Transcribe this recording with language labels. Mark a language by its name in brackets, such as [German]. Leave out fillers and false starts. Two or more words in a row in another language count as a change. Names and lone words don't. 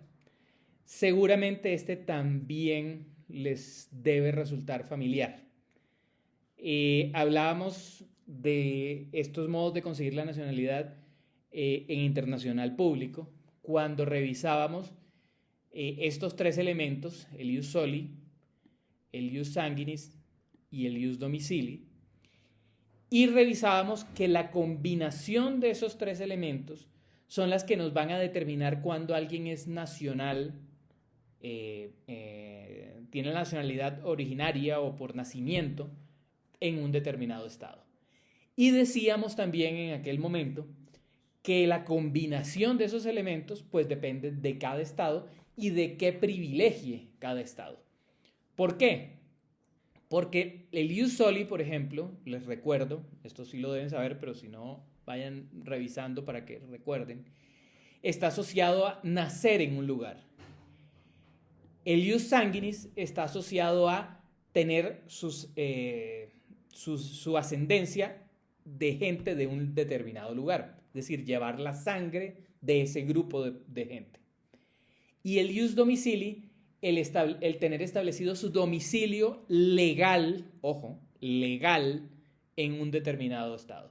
[Spanish] Seguramente este también les debe resultar familiar. Hablábamos de estos modos de conseguir la nacionalidad en Internacional Público cuando revisábamos estos tres elementos, el [Latin] ius soli, [Spanish] el [Latin] ius sanguinis [Spanish] y el [Latin] ius domicili, [Spanish] y revisábamos que la combinación de esos tres elementos son las que nos van a determinar cuando alguien es nacional, tiene la nacionalidad originaria o por nacimiento en un determinado estado. Y decíamos también en aquel momento que la combinación de esos elementos pues depende de cada estado y de qué privilegie cada estado. ¿Por qué? Porque el [Latin] ius soli, [Spanish] por ejemplo, les recuerdo, esto sí lo deben saber, pero si no, vayan revisando para que recuerden, está asociado a nacer en un lugar. El [Latin] ius sanguinis [Spanish] está asociado a tener su ascendencia de gente de un determinado lugar, es decir, llevar la sangre de ese grupo de gente. Y el [Latin] ius domicili, [Spanish] el tener establecido su domicilio legal, ojo, legal, en un determinado estado.